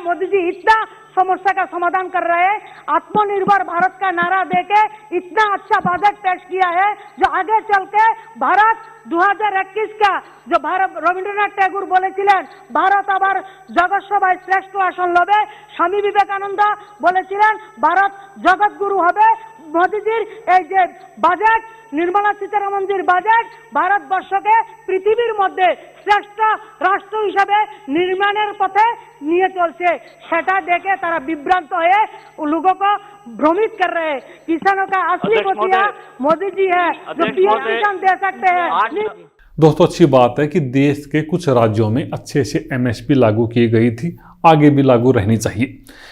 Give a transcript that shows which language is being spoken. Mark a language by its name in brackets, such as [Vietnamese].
[Hindi] मोदी जी इतना समस्या का समाधान कर रहे हैं, आत्मनिर्भर भारत का नारा देके इतना अच्छा बजट पेश किया है जो आगे चल के भारत 2021 का जो भारत रविंद्रनाथ टैगोर [Bangla] বলেছিলেন भारत আবার জগৎ সভায় শ্রেষ্ঠ আসন লবে, স্বামী বিবেকানন্দ বলেছিলেন ভারত জগৎগুরু হবে। মোদিজির এই যে বাজেট, নির্মলা সীতারামনজির বাজেট ভারতবর্ষকে পৃথিবীর মধ্যে শ্রেষ্ঠ রাষ্ট্র হিসাবে নির্মাণের পথে নিয়ে চলছে। সেটা দেখে তারা বিভ্রান্ত হয়ে [Hindi] लोगों को भ्रमित कर रहे हैं। किसानों का असली मुखिया मोदी जी है जो पीएम किसान दे सकते हैं। दोस्तों अच्छी बात है कि देश के कुछ राज्यों में अच्छे से एमएसपी लागू की गई थी, आगे भी लागू रहनी चाहिए।